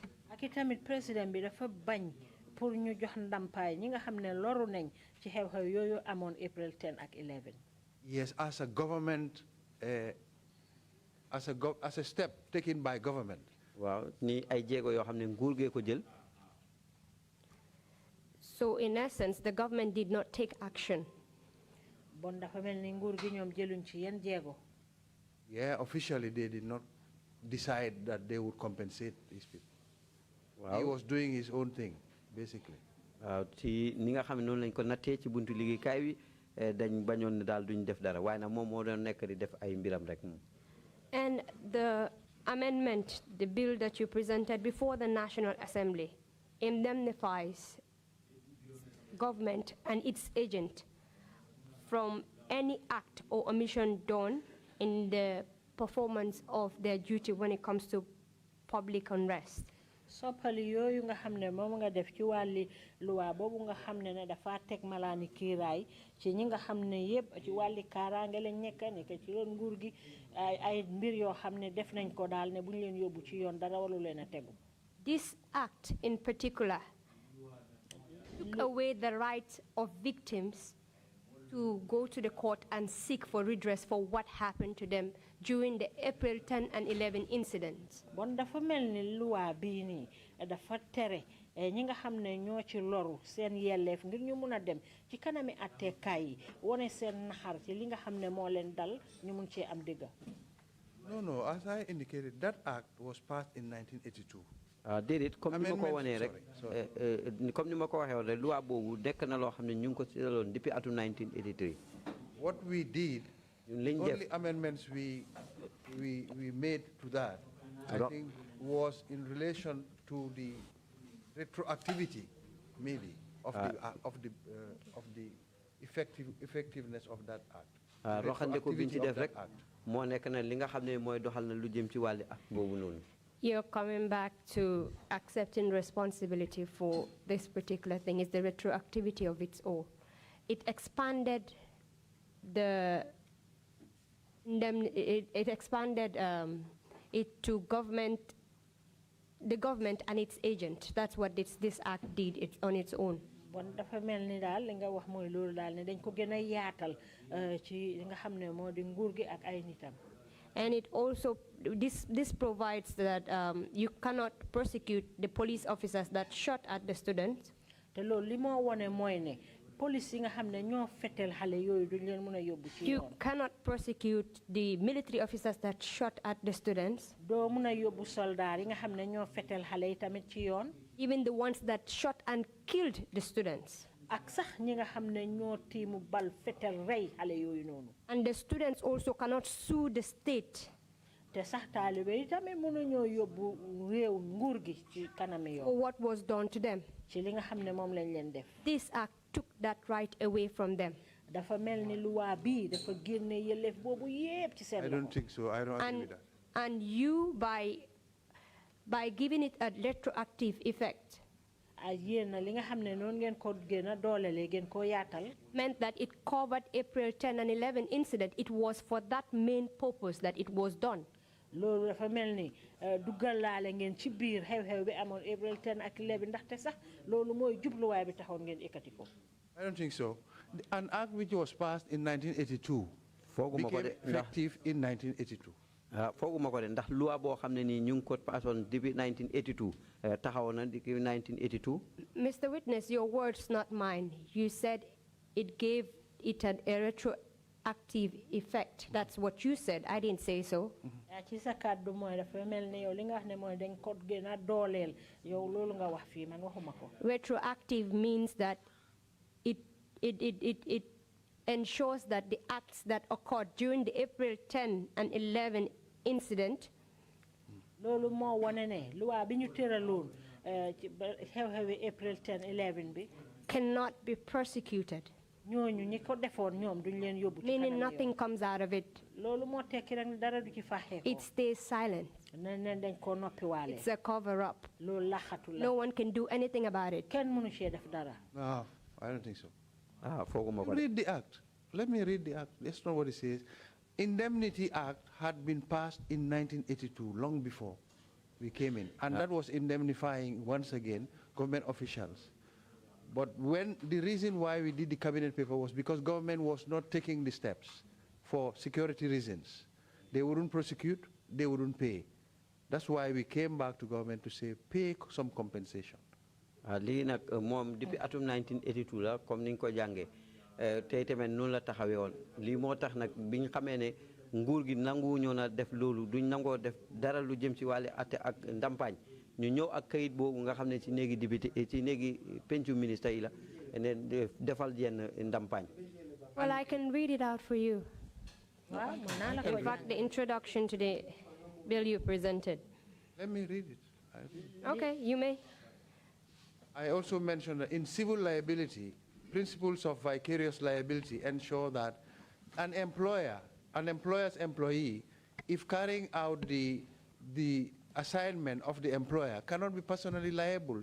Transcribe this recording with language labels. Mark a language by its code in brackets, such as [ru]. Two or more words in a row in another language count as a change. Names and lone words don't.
[wo] ak itamit président bi dafa bañ pour ñu jox ndampaay ñi nga xam ne loru nañ ci xew-xew yooyu amoon April 10 ak 11. [en] Yes, as a government, as a step taken by government. [wo] Waaw ni ay jéego yoo xam ne nguur gee ko jël. [en] So in essence, the government did not take action. [wo] Bon dafa mel ni nguur gi ñoom jëluñ ci yenn jéego. [en] Yeah, officially they did not decide that they would compensate these people. Wow. He was doing his own thing, basically. [wo] Ci ni nga xam ne noonu lañ ko nattee ci buntu liggéeykaay wi dañ bañoon ne daal duñ def dara waaye nag moom moo doon nekk di def ay mbiram rek moom. [en] And the amendment, the bill that you presented before the National Assembly, indemnifies government and its agent from any act or omission done in the performance of their duty when it comes to public unrest. [wo] Soppali yooyu nga xam ne moom nga def ci wàlli luwa boobu nga xam ne dafa teg malaani kiiraay ci ñi nga xam ne yëpp ci wàlli kaaraange lañ nekk ci loon nguur gi ay mbir yoo xam ne def nañ ko daal ne bu ñu leen yóbbu ci yoon dara walu leen a tegu. [en] This act in particular took away the right of victims to go to the court and seek for redress for what happened to them during the April 10 and 11 incidents. [wo] Bon dafa mel ni luwa bii nii dafa tere ñi nga xam ne ñoo ci loru seen yelleef ngir ñu mun a dem ci kanami attekaay yi wone seen naxar ci li nga xam ne moo leen dal ñu mun cee am dëgga. [en] No, as I indicated, that act was passed in 1982. [wo] Déedéet comme ni ma ko wanee rek comme ni ma ko waxee woon rek loi boobu nekk na loo xam ne ñu ngi ko seetaloon depuis atum 1983. [en] What we did, only amendments we made to that, I think, was in relation to the retroactivity, maybe, of the effectiveness of that act. [wo] Roxandeko biñ ci def rek moo nekk na li nga xam ne mooy doxal na lu jëm ci wàlli act boobu noonu. [en] You're coming back to accepting responsibility for this particular thing. Is the retroactivity of its all. It expanded it expanded it to government, the government and its agent. That's what this act did on its own. [wo] bon dafa mel ni daal li nga wax mooy loolu daal ne dañ ko gën a yaatal ci li nga xam ne moo di nguur gi ak ay nitam. [en] And it also, this provides that you cannot prosecute the police officers that shot at the students. [wo] Te loolu li moo wone mooy ne police yi nga xam ne ñoo fetel xale yooyu duñ leen mën a yóbbu ci yoon. [en] You cannot prosecute the military officers that shot at the students. [wo] Doo mën a yóbbu soldaar yi nga xam ne ñoo fetel xale yi tamit ci yoon. [en] Even the ones that shot and killed the students. [wo] Ak sax ñi nga xam ne ñoo tiimu bal fetel rey xale yooyu noonu. [en] And the students also cannot sue the state. [wo] Te sax taalibe yi tamit mënu ñoo yóbbu réew nguur gi ci kanami yoon. [en] For what was done to them. [wo] Ci li nga xam ne moom lañ leen def. [en] This act took that right away from them. [wo] Dafa mel ni luwaa bii dafa génne yelleef boobu yépp ci seen loxo. [en] I don't think so. I don't agree with that. And you, by giving it a retroactive effect, [wo] li nga xam ne noonu ngeen ko gën a doolelee ngeen ko yaatal. [en] Meant that it covered April 10 and 11 incident. It was for that main purpose that it was done. [wo] Loolu dafa mel ni duggalaale ngeen ci biir xew-xew bi amoon April 10 ak 11 ndaxte sax loolu mooy jubluwaay bi taxoon ngeen ekkati ko. [en] I don't think so. An act which was passed in 1982 became effective in 1982. [wo] Fooguma ko de ndax loi boo xam ne nii ñu ngi ko passoon depuis 1982 taxaw na depuis 1982. [en] Mr. Witness, your words, not mine. You said it gave it a retroactive effect. That's what you said. I didn't say so. [wo] Ci sa kàddu mooy dafa mel ni yow li nga wax ne mooy dañ ko gën a dooleel yow loolu nga wax fii man waxuma ko. [en] Retroactive means that it ensures that the acts that occurred during the April 10 and 11 incident [wo] loolu moo wane ne loi bi ñu tëraloon ci xew-xewi April 10 11 bi [en] cannot be prosecuted. [wo] ñooñu ñi ko defoon ñoom duñ leen yóbbu ci kanam [en] meaning nothing comes out of it. [wo] loolu moo tekki rek dara du ci faxee ko. [en] It stays silent. [wo] dañ ko noppiwaale. [en] It's a cover up. [wo] loolu laxatu la. [en] No one can do anything about it. [wo] kenn mënu cee def dara. [en] No, I don't think so. [wo] Fooguma ko de. [en] Read the act. Let me read the act. That's not what it says. Indemnity Act had been passed in 1982, long before we came in. And that was indemnifying, once again, government officials. But when the reason why we did the cabinet paper was because government was not taking the steps for security reasons. They wouldn't prosecute, they wouldn't pay. That's why we came back to government to say, pay some compensation. [wo] Lii nag moom depuis atum 1982 la comme ni nga ko jàngee tey tamit noonu la taxawee woon lii moo tax nag bi ñu xamee ne nguur gi nangu ñoo na def loolu duñ nangoo def dara lu jëm ci wàllu atte ak ndampaañ ñu ñëw ak kayit boobu nga xam ne ci néegi député ci néegi pencu ministre yi la ne defal yenn ndampaañ. [en] Well, I can read it out for you. In fact, the introduction to the bill you presented. Let me read it. Okay, you may. I also mentioned that in civil liability, principles of vicarious liability ensure that an employer's employee, if carrying out the assignment of the employer, cannot be personally liable.